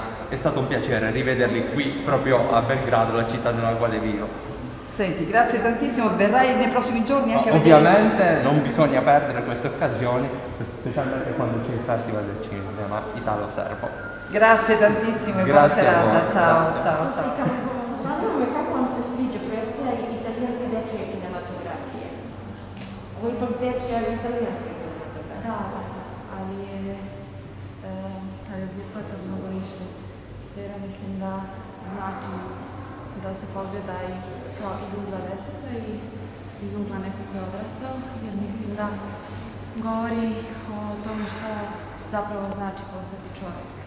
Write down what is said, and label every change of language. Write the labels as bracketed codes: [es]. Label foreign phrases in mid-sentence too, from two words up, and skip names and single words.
[it] È stato un piacere rivederli qui proprio a Belgrado, la città nella quale vivo. Senti, grazie tantissimo, verrai nei prossimi giorni anche a vedere? Ovviamente non bisogna perdere queste occasioni, specialmente quando c'è il Festival del Cinema Italo-Serbo. Grazie tantissimo e buona Grazie a serata. voi, Ciao, grazie. ciao, ciao. [sr] Zanima me kako vam se sviđa projekcija italijanske dečje kinematografije? Ovo je ipak dečja italijanska kinematografija. Da, ali je obuhvata mnogo više sfera. Mislim da znači da se pogleda i kao iz ugla deteta i iz ugla nekog koji je odrastao, jer mislim da govori o tome šta zapravo znači postati čovjek.